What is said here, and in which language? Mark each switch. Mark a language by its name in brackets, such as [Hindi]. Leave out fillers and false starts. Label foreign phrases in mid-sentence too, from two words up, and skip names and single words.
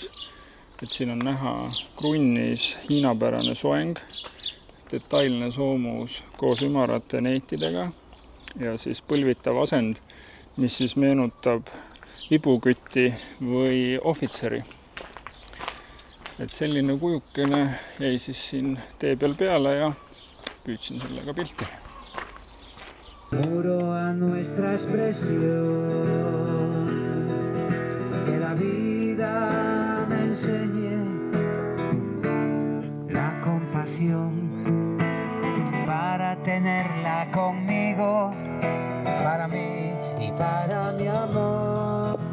[Estonian] Et siin on näha krunnis hiinapärane soeng, detailne soomus koos ümarate neitidega ja siis põlvitav asend, mis siis meenutab vibukütti või ohvitseri. Et selline kujukene jäi siis siin tee peale ja püüdsin sellega pilti. [Spanish] Muro a nuestra expresión, que la vida me enseñe la compasión para tenerla conmigo, para mí y para mi amor.